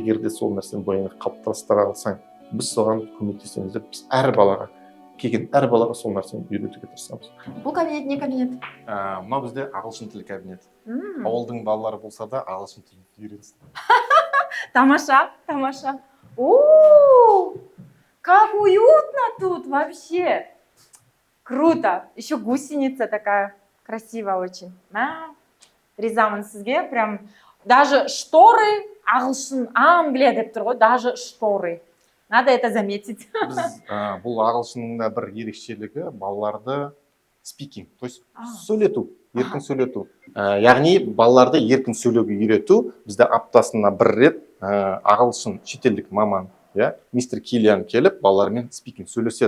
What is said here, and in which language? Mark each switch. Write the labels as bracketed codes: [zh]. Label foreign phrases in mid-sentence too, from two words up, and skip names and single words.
[kk] Егер де сол нәрсені бойыңа қалыптастыра алсаң, біз соған көмектесеміз деп, біз әр балаға сол нәрсені үйретуге тырысамыз. Бұл кабинет не кабинет? Мынау бізде ағылшын тілі кабинет. Ауылдың балалары болса да ағылшын тілін үйренсін. Тамаша, тамаша. [ru] О, как уютно тут вообще. Круто. Еще гусеница такая красивая очень. [kk] Ризамын сізге. [ru] Прям даже шторы [kk] ағылшын, Англия деп тұр ғой, [ru] даже шторы. Надо это заметить. [kk] Біз бұл ағылшынның да бір ерекшелігі балаларды спикинг, [ru] то есть [kk] сөйлету, еркін сөйлету. Яғни балаларды еркін сөйлеуге үйрету. Бізде аптасына бір рет ағылшын шетелдік маман, мистер Киллиан келіп, балалармен спикинг сөйлеседі.